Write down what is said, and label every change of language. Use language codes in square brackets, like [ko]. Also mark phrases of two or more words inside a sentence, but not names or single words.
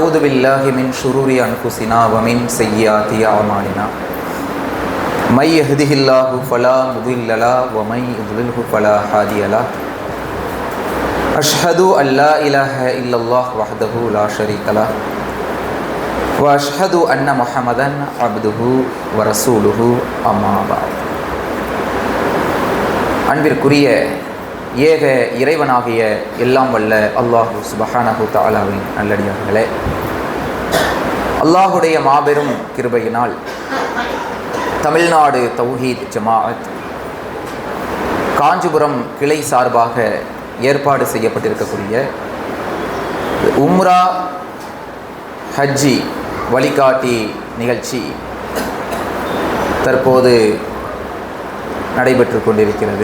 [ar] ونعوذ بالله من شرور أنفسنا ومن سيئات أعمالنا من يهده الله فلا مضل له ومن يضلله فلا هادي له أشهد أن لا إله إلا الله وحده لا شريك له وأشهد أن محمدا عبده ورسوله أما بعد. [ta] அன்பிற்குரிய ஏக இறைவனாகிய எல்லாம் வல்ல அல்லாஹு [ar] سبحانه تعالى [ta] நல்லடியார்களே, அல்லாஹுடைய மாபெரும் கிருபையினால் தமிழ்நாடு தௌஹீத் ஜமாஅத் காஞ்சிபுரம் கிளை சார்பாக ஏற்பாடு செய்யப்பட்டிருக்கக்கூடிய உம்ரா ஹஜ்ஜி வழிகாட்டி நிகழ்ச்சி தற்போது நடைபெற்று கொண்டிருக்கிறது.